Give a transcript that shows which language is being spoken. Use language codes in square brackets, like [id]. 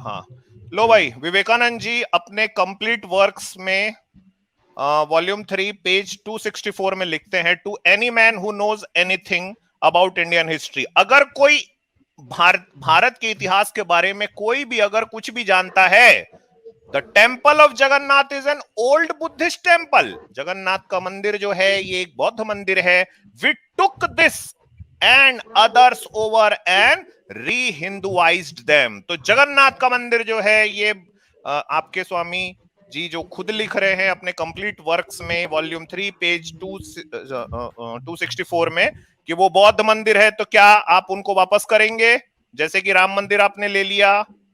[hi] हाँ, लो भाई, विवेकानंद जी अपने कंप्लीट वर्क्स में वॉल्यूम 3 पेज 264 में लिखते हैं, [en] To any man who knows anything about Indian history. [hi] अगर कोई भारत के इतिहास के बारे में कोई भी अगर कुछ भी जानता है, [en] The temple of Jagannath is an old Buddhist temple. [hi] Jagannath का मंदिर जो है ये एक बौद्ध मंदिर है। [en] We took this and others over and re-Hinduized them. [hi] तो जगन्नाथ का मंदिर जो है ये आपके स्वामी जी जो खुद लिख रहे हैं अपने कंप्लीट वर्क्स में वॉल्यूम 3 पेज 264 में कि वो बौद्ध मंदिर है, तो क्या आप उनको वापस करेंगे जैसे कि राम मंदिर आपने ले लिया?